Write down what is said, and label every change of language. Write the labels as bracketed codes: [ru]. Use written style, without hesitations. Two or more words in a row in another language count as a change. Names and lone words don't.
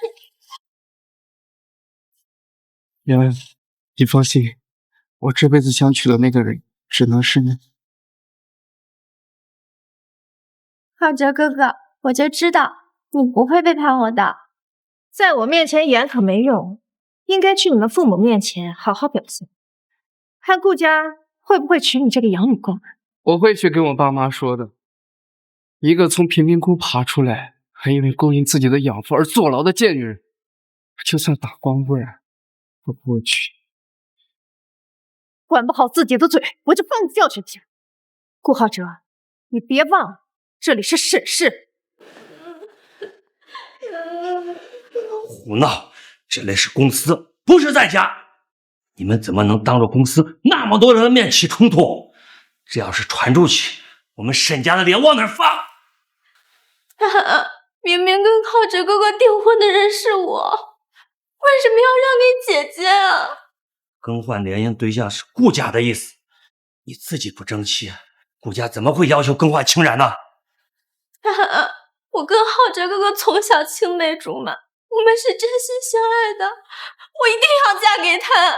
[zh] 瑤瑤，你放心，我這輩子想娶的那個人只能是你。浩哲哥哥，我就知道你不會背叛我的。在我面前演可沒用，應該去你們父母面前好好表現。看顧家會不會娶你這個養女工。我會去跟我爸媽說的。一個從貧民窟爬出來，還因為勾引自己的養父而坐牢的賤女人，就算打光棍，我不會娶。管不好自己的嘴，我就放你教訓去。顧浩哲，你別忘了，這裡是沈氏。胡鬧！這裡是公司，不是在家。你們怎麼能當着公司那麼多人的面起衝突？這要是傳出去，我們沈家的臉往哪兒放？明明跟浩哲哥哥訂婚的人是我，為什麼要讓給姐姐啊？更換聯姻對象是顧家的意思，你自己不爭氣，顧家怎麼會要求更換清然呢？我跟浩哲哥哥從小青梅竹馬，我們是真心相愛的，我一定要嫁給他。